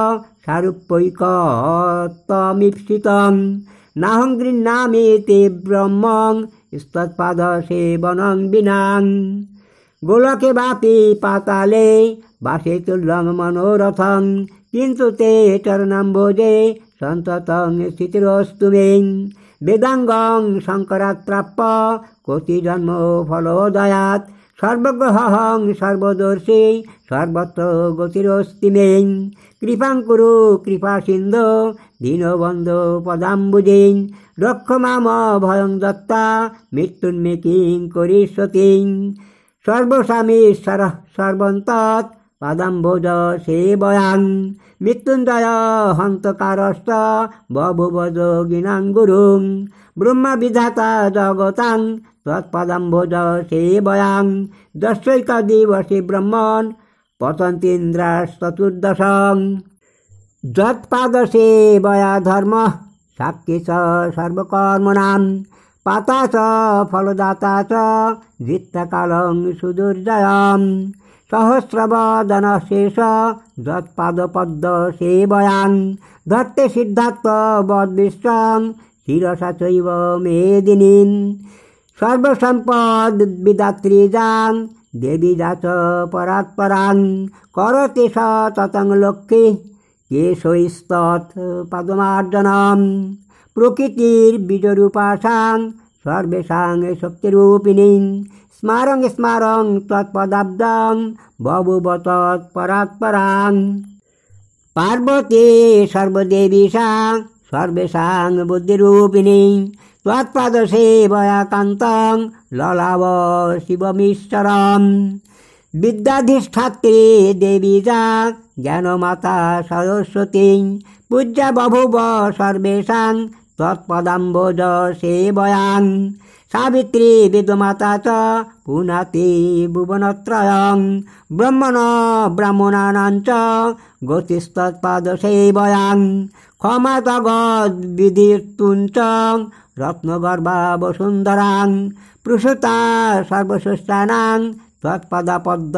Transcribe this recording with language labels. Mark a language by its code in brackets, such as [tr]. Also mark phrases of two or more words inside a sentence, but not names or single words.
[sa] সারূপ্যৈকত্বমীপ্সিতং নাহং গৃহ্ণামি তে ব্রহ্মং স্তৎপাদ সেবনং বিনাং গোলকে বাপি পাতালে বাসে তুল্যং মনোরথং কিন্তু তে চরণাম্বোজে সন্ততং স্থিতিরস্তু মে বেদাঙ্গং শঙ্করাৎ প্রাপ্য কোটি জন্ম ফলোদয়াৎ সর্বগ্রহং সর্বদর্শী সর্বত্র গতিরস্তি মে কৃপাং কুরু কৃপা সিন্ধু দীনবন্ধু পদাম্বুজিং রক্ষ মাম ভয়ং দত্তা মৃত্যুন্মে কিং করিষ্যতি সর্বস্বামীশ্বর সর্বন্তৎ পাদাম্বোজ সেবয়াং মৃত্যুঞ্জয় হন্তকারস্ত বভুব যোগিনাং গুরুং ব্রহ্মা বিধাতা জগতাং তৎপদাম্বোজ সেবয়াং দশৈক দিবসে ব্রহ্মণ পতন্তীন্দ্রাস্ততুর্দশং যৎপাদ সেবয়া ধর্ম সাক্ষী চ সর্বকর্মণাম পাতা চ ফলদাতা চ জিত্তকালং সুদুর্জয়ম সহস্রবদন শেষ যৎপাদপদ্ম সেবয়াং ধত্তে সিদ্ধার্থ বদ্বিশ্বং শিরসা চৈব মেদিনীন সর্বসম্পদ বিদাত্রী যাং দেবী যাচ পরাৎপরাং করতে স ততং লক্ষ্মী কেশৈস্তৎ পদমার্জনম প্রকৃতির বীজরূপাসাং সর্বেষাং শক্তিরূপিণী স্মারং স্মারং তৎপদাব্দং বভুব তৎপরাৎপরাং পার্বতী সর্বদেবীষাং সর্বেষাং বুদ্ধিরূপিণী তৎপদ সেবয়া কান্তং ললাভ শিবমীশ্বরম বিদ্যাধিষ্ঠাত্রী দেবী যা জ্ঞানমাতা সরস্বতী পূজ্যা বভুব সর্বেষাং তৎপদাম্বোজ সেবয়াং সাবিত্রী বেদমাতা চ পুনাতি ভুবনত্রয়ং ব্রহ্মণ ব্রাহ্মণানাং চ গতিস্তৎপাদ সেবয়াং ক্ষমা তগদ বিধির্তুঞ্চ রত্নগর্ভা বসুন্ধরাং প্রসূতা সর্বসুষ্ঠানাং তৎপদাপদ্ম